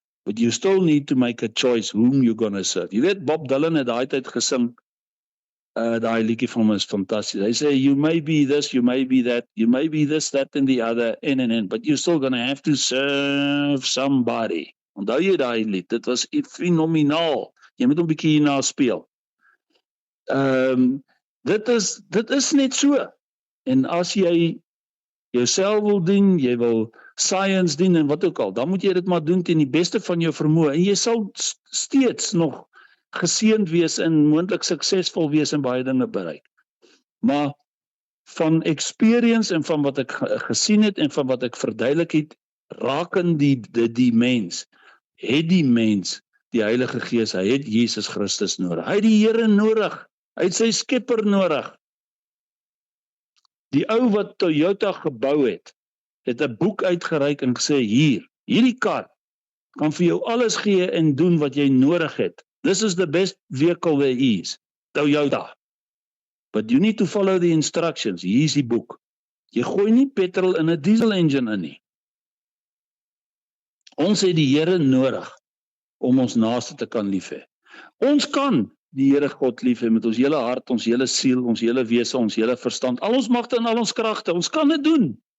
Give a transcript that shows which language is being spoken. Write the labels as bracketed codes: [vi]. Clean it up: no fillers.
[en] but you still need to make a choice whom you're gonna serve. [af] Jy weet, Bob Dylan het daai tyd gesing, daai liedjie van hom is fantasties. Hy sê, [en] you may be this, you may be that, you may be this, that and the other, and, but you're still gonna have to serve somebody. [af] Onthou jy daai lied? Dit was fenomenaal. Jy moet hom bietjie hierna speel. Dit is net so. En as jy jouself wil dien, jy wil science dien en wat ook al, dan moet jy dit maar doen teen die beste van jou vermoë en jy sal steeds nog geseënd wees en moontlik suksesvol wees en baie dinge bereik. Maar van experience en van wat ek gesien het en van wat ek verduidelik het, raken die mens, het die mens die Heilige Gees, hy het Jesus Christus nodig. Hy het die Here nodig. Hy het sy Skepper nodig. Die ou wat Toyota gebou het 'n boek uitgereik en gesê, hierdie kar kan vir jou alles gee en doen wat jy nodig het. [en] This is the best vehicle there is, Toyota. But you need to follow the instructions. [af] Hier is die boek. Jy gooi nie petrol in 'n diesel engine in nie. Ons het die Here nodig om ons naaste te kan lief hê. Ons kan die Here God lief hê met ons hele hart, ons hele siel, ons hele wese, ons hele verstand, al ons magte en al ons kragte. Ons kan dit doen.